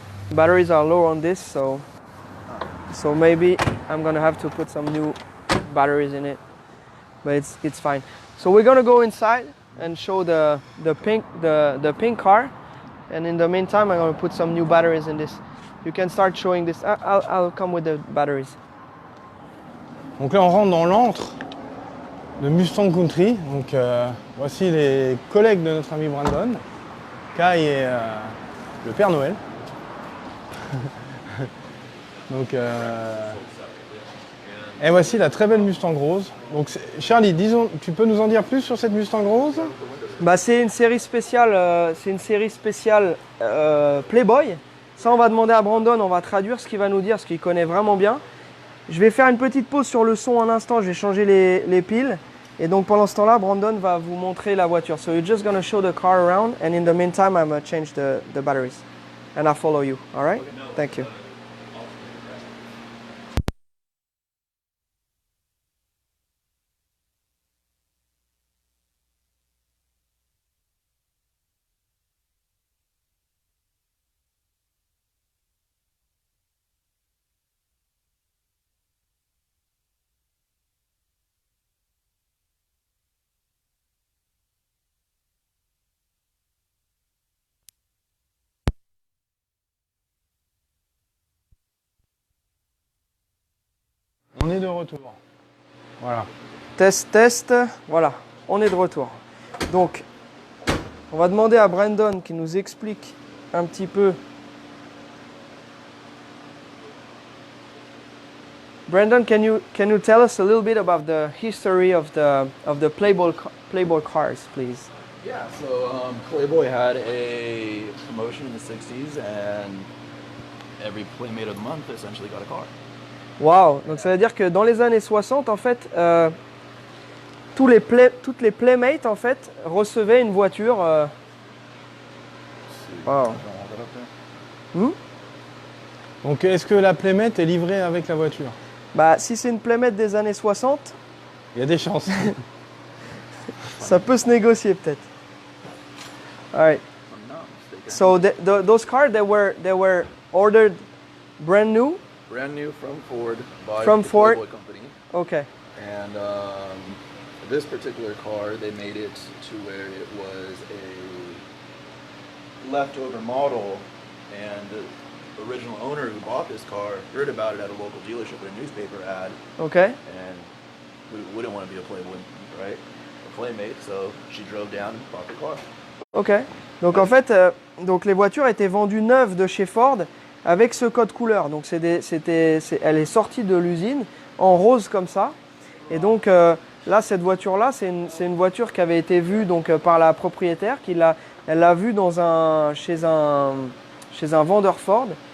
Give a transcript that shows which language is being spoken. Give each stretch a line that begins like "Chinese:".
English: Batteries are low on this, so maybe I'm gonna have to put some new batteries in it, but it's fine. So we're gonna go inside and show the pink car, and in the meantime I'm gonna put some new batteries in this. You can start showing this. I'll come with the batteries.
French: Donc là on rentre dans l'antre de Mustang Country. Donc voici les collègues de notre ami Brandon. Kai et le Père Noël. Donc, et voici la très belle Mustang Rose. Donc, Charlie, tu peux nous en dire plus sur cette Mustang Rose? Bah, c'est une série spéciale, Playboy. Ça, on va demander à Brandon, on va traduire ce qu'il va nous dire, ce qu'il connaît vraiment bien. Je vais faire une petite pause sur le son un instant, je vais changer les piles. Et donc pendant ce temps-là, Brandon va vous montrer la voiture.
English: So you're just gonna show the car around, and in the meantime, I'm gonna change the batteries, and I'll follow you. All right? Thank you.
French: On est de retour. Voilà. Test, test. Voilà, on est de retour. Donc, on va demander à Brandon qui nous explique un petit peu.
English: Brandon, can you tell us a little bit about the history of the Playboy cars, please? Yeah, so Playboy had a promotion in the 60s, and every Playmate of the month essentially got a car.
French: Wow, donc ça veut dire que dans les années 60, en fait, toutes les Playmates, en fait, recevaient une voiture. Wow. Donc est-ce que la Playmate est livrée avec la voiture? Bah, si c'est une Playmate des années 60, Il y a des chances. ça peut se négocier peut-être.
English: Alright. I'm not mistaken. So those cars they were ordered brand new. Brand new from Ford by From the Ford. Playboy company. Okay. And this particular car, they made it to where it was a leftover model, and the original owner who bought this car heard about it at a local dealership or a newspaper ad, Okay. and we wouldn't want to be a Playboy, right? A Playmate, so she drove down and bought the car. Ok.
French: Donc en fait, donc les voitures étaient vendues neuves de chez Ford avec ce code couleur. Donc elle est sortie de l'usine en rose comme ça. Et donc là, cette voiture-là, c'est une voiture qui avait été vue donc par la propriétaire, elle l'a vue chez un vendeur Ford.